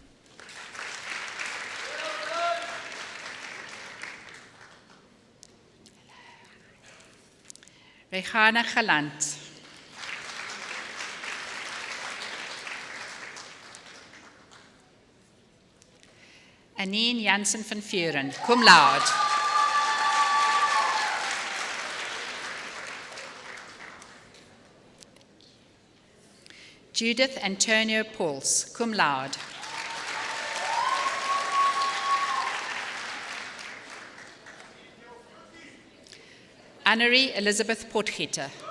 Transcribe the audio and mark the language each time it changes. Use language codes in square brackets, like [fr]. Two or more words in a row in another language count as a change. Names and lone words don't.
[en] Rehana Galant. Anine Janssen van Vuren, [la] cum laude. [en] Judith Antonio Pauls, [la] cum laude. [en] Annerie Elizabeth Potgieter.